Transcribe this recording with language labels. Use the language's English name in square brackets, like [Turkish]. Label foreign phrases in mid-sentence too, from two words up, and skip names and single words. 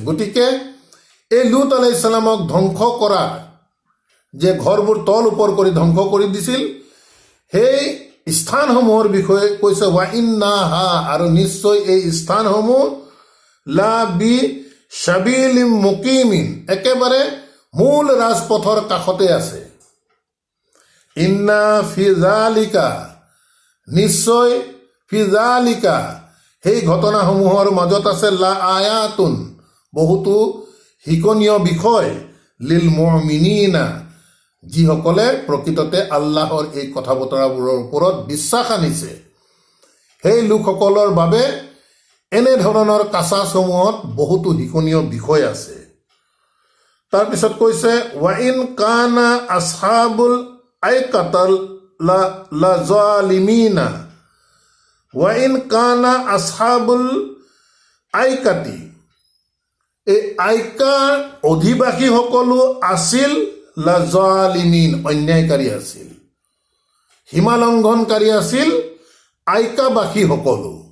[Assamese] গতিকে এই লুত [Arabic] عليه السلام [Assamese] ধ্বংস কৰা, যে ঘৰবোৰ তল ওপৰ কৰি ধ্বংস কৰি দিছিল, সেই স্থানসমূহৰ বিষয়ে কৈছে ৱাইন্নাহা, আৰু নিশ্চয় এই স্থানসমূহ [Arabic] لبسبيل مقيم, [Assamese] একেবাৰে মূল ৰাজপথৰ কাষতে আছে। [Arabic] إن في ذلك, নিশ্চয়, في ذلك, [Assamese] সেই ঘটনাসমূহৰ মাজত আছে [Arabic] لآيات, [Assamese] বহুতো শিকনীয় বিষয়, [Arabic] للمؤمنين, [Assamese] যিসকলে প্ৰকৃততে আল্লাহৰ এই কথা বতৰাবোৰৰ ওপৰত বিশ্বাস আনিছে, সেই লোকসকলৰ বাবে এনেধৰণৰ কাছাছসমূহত বহুতো শিকনীয় বিষয় আছে। তাৰপিছত কৈছে [Arabic] وإن كان أصحاب الأيكة لظالمين, وإن كان أصحاب الأيكة, [Assamese] এই আইকাৰ অধিবাসীসকলো আছিল [Arabic] لظالمين, [Assamese] অন্যায়কাৰী আছিল, সীমালংঘনকাৰী আছিল আইকাবাসীসকলো।